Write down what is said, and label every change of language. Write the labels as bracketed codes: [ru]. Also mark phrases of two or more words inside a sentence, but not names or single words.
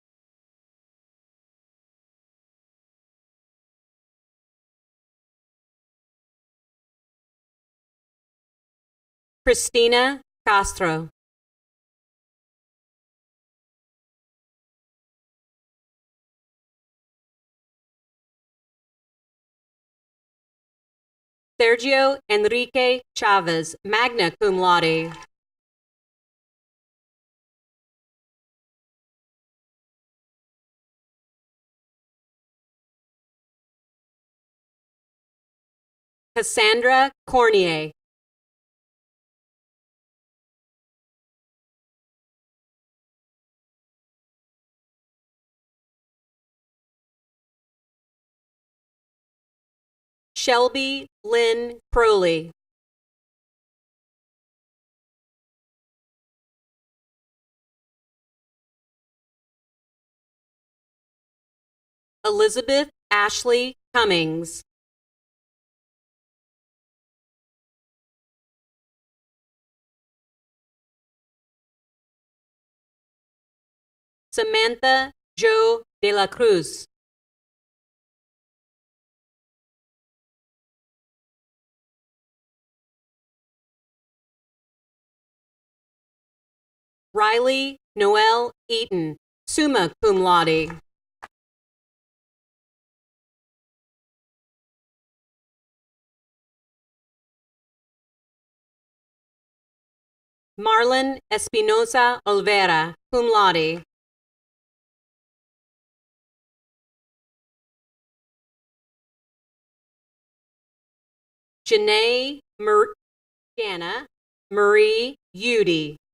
[en] Christina Castro. Sergio Enrique Chavez, [la] magna cum laude. [en] Cassandra Cornier. Shelby Lynn Crowley. Elizabeth Ashley Cummings. Samantha Jo de la Cruz. Riley Noel Eaton, [la] summa cum laude. [en] Marlon Espinosa Olvera, [la] cum laude. [en] Jana Marie Udy.